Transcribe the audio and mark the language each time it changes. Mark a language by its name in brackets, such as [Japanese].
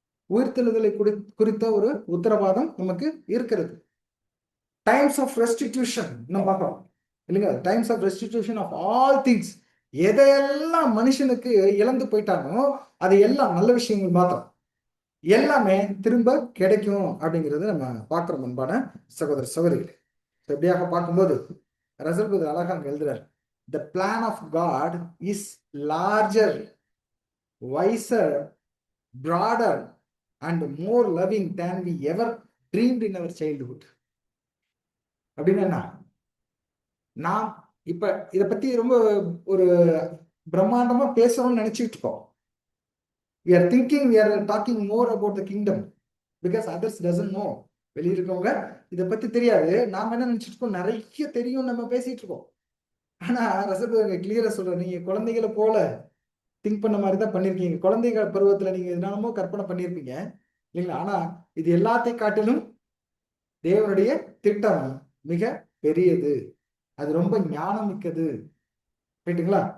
[Tamil] உயிர்த்தெழுதலை குறித்த ஒரு உத்தரவாதம் நமக்கு இருக்கிறது. [English] times of restitution [Tamil] நம்ம பார்க்கிறோம், இல்லைங்க? [English] Times of restitution of all things. [Tamil] எதையெல்லாம் மனுஷனுக்கு இழந்து போயிட்டானோ அது எல்லாம் நல்ல விஷயங்கள் மாத்திரம், எல்லாமே திரும்ப கிடைக்கும் அப்படிங்கிறது நம்ம பார்க்கிறோம். அன்பான சகோதர சகோதரிகளே, எப்படியாக பார்க்கும்போது ரசல் புதர் அழகா அங்க எழுதுறார், [English] the plan of God is larger, wiser, broader and more loving than we ever dreamed in our childhood. [Tamil] அப்படின்னா நான் இப்ப இத பத்தி ரொம்ப ஒரு பிரம்மாண்டமா பேசணும்னு நினைச்சிட்டு இருக்கோம். [English] We are thinking, we are talking more about the kingdom because others doesn't know. [Tamil] வெளிய இருக்கவங்க இத பத்தி தெரியாது. நாம என்ன நினைச்சிட்டு இருக்கோம், நிறைய தெரியும் நம்ம பேசிட்டு இருக்கோம். ஆனா ரசகுங்க கிளியரா சொல்ற, நீங்க குழந்தைகளை போல திங்க் பண்ண மாதிரி தான் பண்ணிருக்கீங்க. குழந்தைகள் பருவத்துல நீங்க என்னமோ கற்பனை பண்ணிருப்பீங்க, இல்லைங்களா? ஆனா இது எல்லாத்தையும் காட்டிலும் தேவனுடைய திட்டம் மிக பெரியது, அது ரொம்ப ஞானம் மிக்கது, ரைட்டுங்களா?